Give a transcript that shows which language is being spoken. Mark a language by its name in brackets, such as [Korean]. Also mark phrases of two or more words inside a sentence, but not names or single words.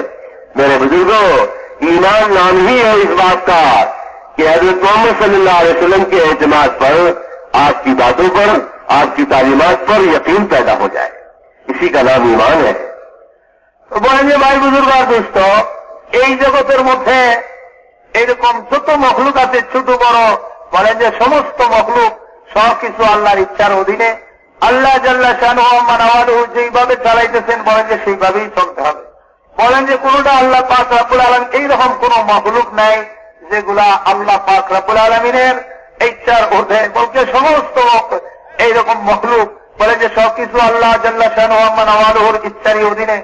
[Urdu] میرے بزرگوں، ایمان نام ہی ہے اس بات کا کہ حضرت محمد صلی اللہ علیہ وسلم کے اعتماد پر، آپ کی باتوں پر، آپ کی تعلیمات پر یقین پیدا ہو جائے، اسی کا نام ایمان ہے۔ تو بولیں بھائی بزرگ اور دوستو، [Bangla] এই জগতের মধ্যে এরকম যত মখলুক আছে ছোট বড়, বলেন যে সমস্ত মখলুক সব কিছু আল্লাহর ইচ্ছার অধীনে। আল্লাহ [Arabic] جل شأنه وعم نواله [Bangla] যেইভাবে চালাইতেছেন বলেন যে সেইভাবেই চলতে হবে। বলেন যে কোনটা আল্লাহ পাক [Arabic] رب العالمين [Bangla] এইরকম কোন মখলুক নাই যেগুলা আল্লাহ পাক [Arabic] رب العالمين [Bangla] ইচ্ছার ঊর্ধ্বে, বলতে সমস্ত এইরকম মখলুক বলেন যে সবকিছু আল্লাহ [Arabic] جل شأنه وعم نواله [Bangla] ইচ্ছারই অধীনে।